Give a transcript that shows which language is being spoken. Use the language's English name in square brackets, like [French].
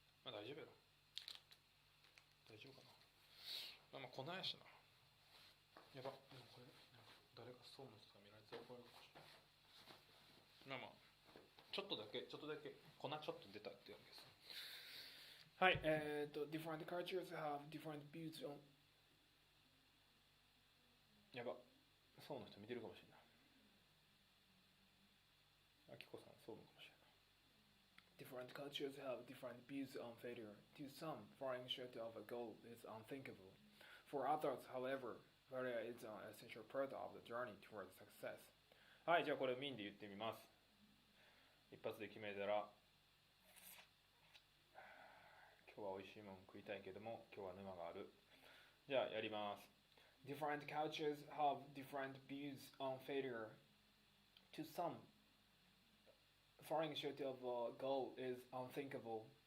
[Japanese] まあ大丈夫やろ。大丈夫かな。まあ粉やしな。やば。でもこれ誰かそうの人が見られて怒られるかもしれない。まあまあちょっとだけ粉ちょっと出たっていうわけです。はい。 [English] different cultures have different views on [Japanese] やば。そうの人見てるかもしれない。あきこさんそうかもしれない。 [English] Different cultures have different views on failure. To some, falling short of a goal is unthinkable. For others, however, failure is an essential part of the journey towards success. [Japanese] はい、じゃあこれミンで言ってみます。一発で決めたら、今日は美味しいもの食いたいけども、今日は沼がある。じゃあやります。 [English] Different cultures have different views on failure. To some, falling short of a goal is unthinkable.